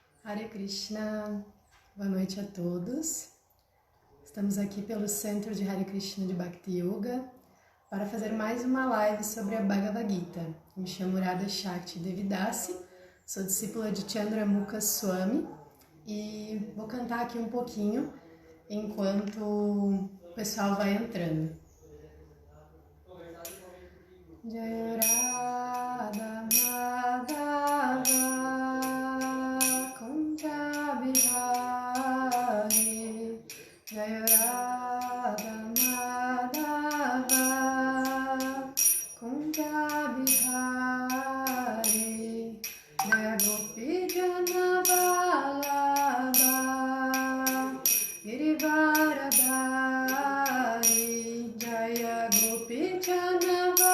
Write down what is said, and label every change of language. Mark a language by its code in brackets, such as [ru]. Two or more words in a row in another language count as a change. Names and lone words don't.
[pt] Hare Krishna, boa noite a todos. Estamos aqui pelo Centro de Hare Krishna de Bhakti Yoga para fazer mais uma live sobre a Bhagavad Gita. Me chamo Radha Shakti Devidasi, sou discípula de Chandramukha Swami e vou cantar aqui um pouquinho enquanto o pessoal vai entrando. [sa] जय राधा माधव कुञ्ज बिहारी, जय राधा माधव कुञ्ज बिहारी, जय गोपी जन वल्लभ गिरिवरधारी, जय गोपी जन Vallabha Girivaradhari, Jaya Gopi Jana